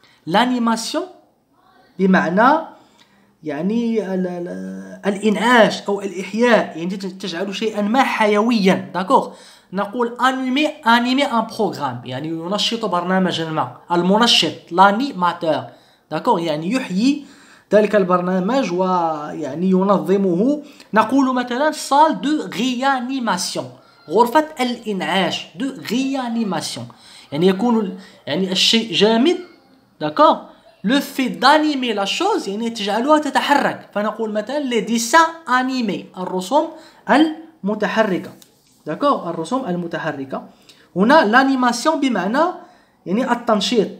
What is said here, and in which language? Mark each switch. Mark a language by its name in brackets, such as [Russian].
[Arabic] l'animation بمعنى يعني الإنعاش أو الإحياء، يعني تجعل شيئا ما حيويا. [French] d'accord? [Arabic] نقول [French] animer un programme [Arabic] يعني ينشط برنامجا ما. المنشط l'animateur. [French] d'accord? [Arabic] يعني يحيي ذلك البرنامج ويعني ينظمه. نقول مثلا [French] salle de réanimation [Arabic] غرفة الإنعاش de réanimation يعني يكون يعني الشيء جامد. [French] d'accord? le fait d'animer la chose [Arabic] يعني تجعلها تتحرك، فنقول مثلا [French] les dessins animés [Arabic] الرسوم المتحركة. d'accord? الرسوم المتحركة. هنا l'animation بمعنى يعني التنشيط.